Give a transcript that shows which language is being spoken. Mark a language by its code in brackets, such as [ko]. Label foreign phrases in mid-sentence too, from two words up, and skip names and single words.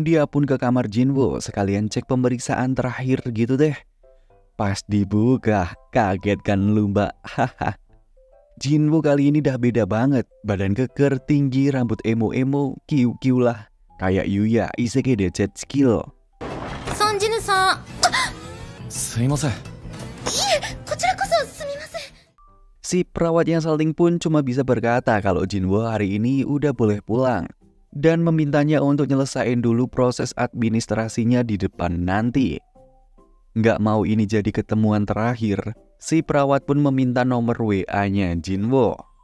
[id] Dia pun ke kamar Jinwo sekalian cek pemeriksaan terakhir gitu deh. Pas dibuka, kaget kan lu mbak? Haha. Jinwo kali ini dah beda banget. Badan keker, tinggi, rambut emo-emo, kiu-kiu lah. Kayak Yuya, Isekai de jet skill. [ja] ソンジヌさん、すいません。こちらこそすみません。 [id] Si perawat yang salting pun cuma bisa berkata kalau Jinwo hari ini udah boleh pulang. Dan memintanya untuk nyelesain dulu proses administrasinya di depan nanti. Nggak mau ini jadi ketemuan terakhir, si perawat pun meminta nomor WA-nya Jinwo.